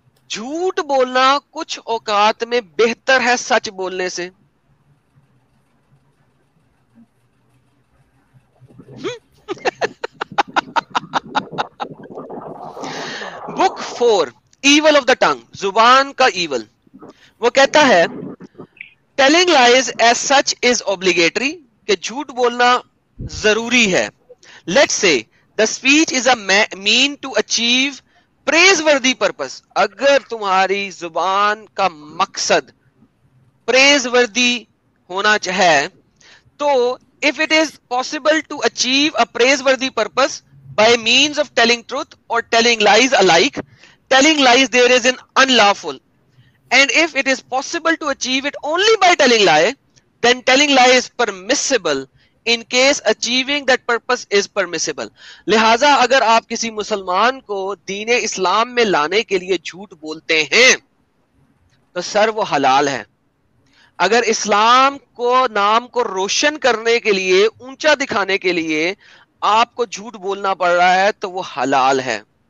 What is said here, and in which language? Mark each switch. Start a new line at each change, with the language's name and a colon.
Urdu: جھوٹ بولنا کچھ اوقات میں بہتر ہے سچ بولنے سے.
English: book 4 evil of the tongue,
Urdu: زبان کا ایول. وہ کہتا ہے
English: telling lies as such is obligatory,
Urdu: کہ جھوٹ بولنا ضروری ہے.
English: Let's say the speech is a mean to achieve praiseworthy purpose.
Urdu: اگر تمہاری زبان کا مقصد praiseworthy ہونا چاہے تو
English: if it is possible to achieve a praiseworthy purpose by means of telling truth or telling lies alike, telling lies there is an unlawful. And if it is possible to achieve it only by telling lie, then telling lie is permissible in case achieving that purpose is permissible.
Urdu: لہذا اگر آپ کسی مسلمان کو دین اسلام میں لانے کے لیے جھوٹ بولتے ہیں تو سر وہ حلال ہے. اگر اسلام کو نام کو روشن کرنے کے لیے اونچا دکھانے کے لیے آپ کو جھوٹ بولنا پڑ رہا ہے تو وہ حلال ہے.